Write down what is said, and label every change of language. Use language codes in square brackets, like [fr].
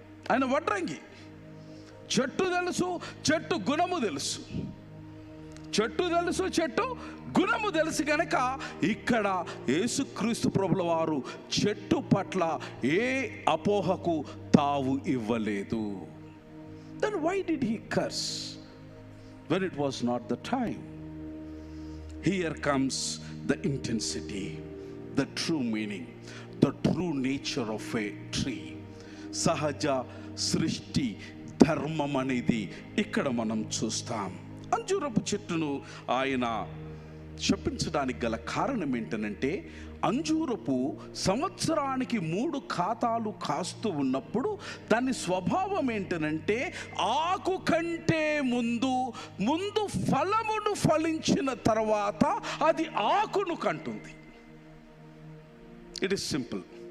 [te] ఆయన వడ్రంగి, చెట్టు తెలుసు, చెట్టు గుణము తెలుసు, చెట్టు గుణము తెలుసు కనుక ఇక్కడ యేసుక్రీస్తు ప్రభుల వారు చెట్టు పట్ల ఏ అపోహకు తావు ఇవ్వలేదు. [en] Then why did he curse when it was not the time? Here comes the intensity, the true meaning, the true nature of a tree. [te] సహజ సృష్టి ధర్మం అనేది ఇక్కడ మనం చూస్తాం. అంజూరపు చెట్టును ఆయన శపించడానికి గల కారణం ఏంటనంటే, అంజూరపు సంవత్సరానికి 3 ఖాతాలు కాస్తూ ఉన్నప్పుడు దాని స్వభావం ఏంటనంటే, ఆకు కంటే ముందు ఫలమును ఫలించిన తర్వాత అది ఆకును కంటుంది. [en] It is simple.